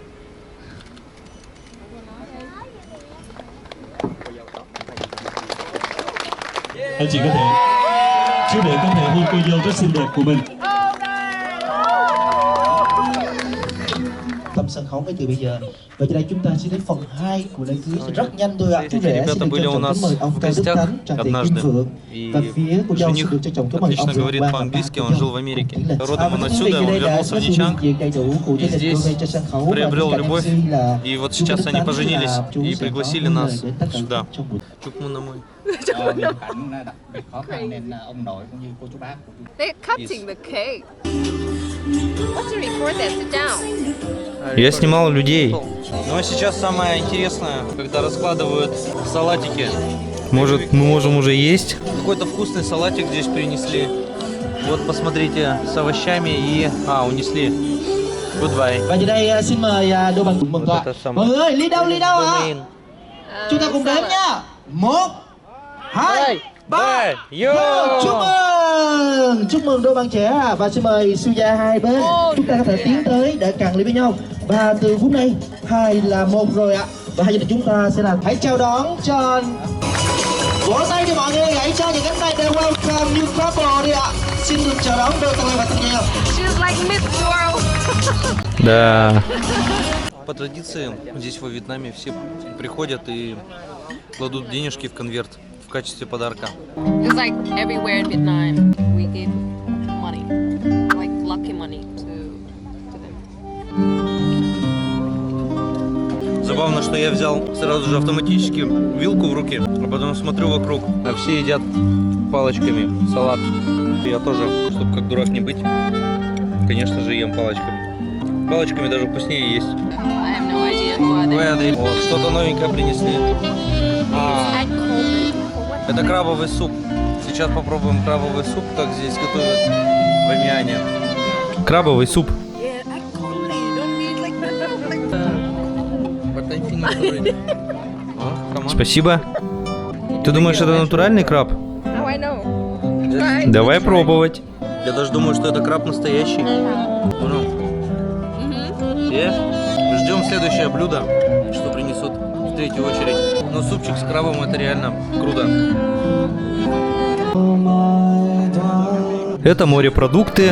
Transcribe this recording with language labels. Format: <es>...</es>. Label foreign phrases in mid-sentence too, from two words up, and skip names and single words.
<vi>Anh chị có thể chú rể có thể hôn cô dâu rất xinh đẹp của mình. Tập sân khấu ngay từ bây giờ. Và trên đây chúng ta sẽ đến phần 2 của lễ cưới rất nhanh thôi ạ. Chú rể xin được trân trọng kính mời ông Cao Đức Thắng, Trần Thị Kim Phượng, và phía cô dâu xin được trân trọng kính mời ông Vượng Quang và</vi> <ru>по-английски, он жил в Америке. Родом он</ru> <vi>quý</vi> <ru>отсюда, он</ru> <vi>vị đây</vi> <ru>вернулся</ru> <vi>đã</vi> <ru>в</ru> <vi>có sự</vi> <ru>Ничанг.</ru> <vi>hiện diện đầy đủ của gia đình tôi trên sân khấu, và</vi> <ru>приобрел</ru> <vi>bên cạnh</vi> <ru>любовь,</ru> <vi>MC là</vi> <ru>и вот</ru> <vi>chú</vi> <ru>сейчас</ru> <vi>Đức</vi> <ru>они</ru> <vi>Thắng,</vi> <ru>поженились</ru> <vi>và chú</vi> <ru>и</ru> <vi>sẽ có</vi> <ru>пригласили</ru> <vi>lời</vi> <ru>нас</ru> <vi>đến tất cả</vi> <ru>сюда.</ru> <vi>trong buổi. Chúc mừng năm mới. Điều cảnh đặc biệt khó khăn nên ông nội cũng như cô chú bác của chúng</vi> <en>They're cutting the cake. What's to record that? Sit down.</en> <ru>Я снимал людей. Ну а сейчас самое интересное, когда раскладывают салатики. Может, мы можем уже есть? Какой-то вкусный салатик здесь принесли. Вот посмотрите, с овощами и... унесли. Goodbye.</ru> <vi>Và giờ đây xin mời đôi bạn mừng tọa. Mọi người ơi, ly đâu ạ? Chúng ta cùng đếm nha. 1, 2, 3. Chúc mừng đôi bạn trẻ, và xin mời Suya hai bên. Chúng ta có thể tiến tới để cạn ly với nhau. Và từ phút này 2 là 1 rồi ạ. Và hai gia đình chúng ta sẽ là hãy chào đón cho vỗ tay cho mọi người, hãy cho những cánh tay để</vi> <en>welcome new couple</en> <vi>đi ạ. Xin được chào đón đôi tân và tân nhiều.</vi> <en>She's like Miss World.</en> <ru>Да. По традиции здесь во Вьетнаме все приходят и кладут денежки в конверт в качестве подарка.</ru> <en>It's like everywhere in Vietnam, we give money, like lucky money to them.</en> <ru>Забавно, что я взял сразу же автоматически вилку в руки, а потом смотрю вокруг, а все едят палочками салат. Я тоже, чтобы как дурак не быть, конечно же, ем палочками. палочками даже вкуснее есть.</ru> <en>I have no idea who are they.</en> <ru>Вот, что-то новенькое принесли. Это крабовый суп. Сейчас попробуем крабовый суп, как здесь готовят в Амиане. Крабовый суп. Спасибо. Ты думаешь, это натуральный краб?</ru> <en>How I know?</en> <ru>Давай пробовать. Я даже думаю, что это краб настоящий. Ждем следующее блюдо, что принесут в третью очередь. Но супчик с крабом — это реально круто. Это морепродукты.</ru>